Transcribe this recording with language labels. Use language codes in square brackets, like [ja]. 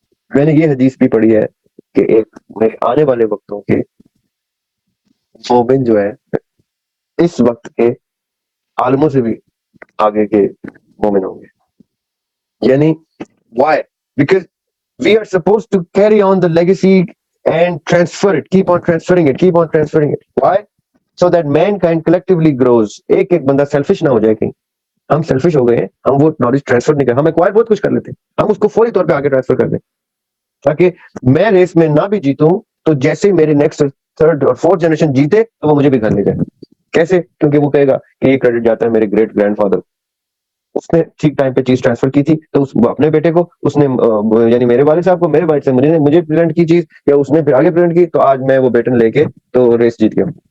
[ur] میں نے یہ حدیث بھی پڑھی ہے کہ ایک آنے والے وقتوں کے مومن جو ہے اس وقت کے عالموں سے بھی آگے کے مومن ہوں گے. یعنی [en] why? Because we are supposed to carry on the legacy and transfer it, keep on transferring it. Why? So that mankind collectively grows. [ur] ایک بندہ سیلفش نہ ہو جائے کہیں. ہم سیلفش ہو گئے ہیں, ہم وہ نالج ٹرانسفر نہیں کر, ہم ایکوائر بہت کچھ کر لیتے ہیں, ہم اس کو فوری طور پہ آگے ٹرانسفر کر دیں, تاکہ میں ریس میں نہ بھی جیتوں تو جیسے میرے نیکسٹ 3rd اور 4th جنریشن جیتے تو وہ مجھے بھی گھر لے جائے. کیسے؟ کیونکہ وہ کہے گا کہ یہ کریڈٹ جاتا ہے میرے گریٹ گرینڈ فادر, اس نے ٹھیک ٹائم پہ چیز ٹرانسفر کی تھی, تو اپنے بیٹے کو اس نے, یعنی میرے والد صاحب کو میرے والد سے مجھے پریزنٹ کی چیز, یا اس نے پھر آگے پریزنٹ کی, تو آج میں وہ بیٹن لے کے تو ریس جیت گیا.